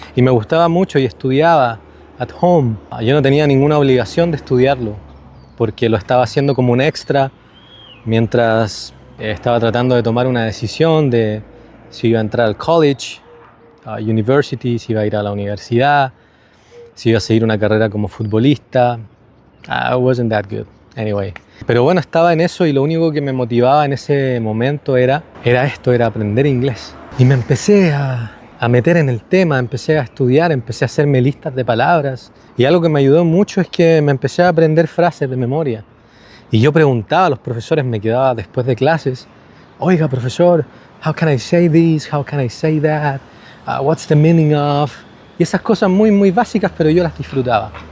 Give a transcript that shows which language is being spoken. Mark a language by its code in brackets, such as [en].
[es] Y me gustaba mucho y estudiaba [en] at home. [es] Yo no tenía ninguna obligación de estudiarlo, porque lo estaba haciendo como un extra mientras estaba tratando de tomar una decisión de si iba a entrar al college, university, si iba a ir a la universidad, si iba a seguir una carrera como futbolista. [en] I wasn't that good, anyway. [es] Pero bueno, estaba en eso y lo único que me motivaba en ese momento era aprender inglés. Y me empecé a meter en el tema, empecé a estudiar, empecé a hacerme listas de palabras. Y algo que me ayudó mucho es que me empecé a aprender frases de memoria. Y yo preguntaba a los profesores, me quedaba después de clases, oiga profesor, [en] how can I say this, how can I say that, what's the meaning of, [es] y esas cosas muy muy básicas, pero yo las disfrutaba.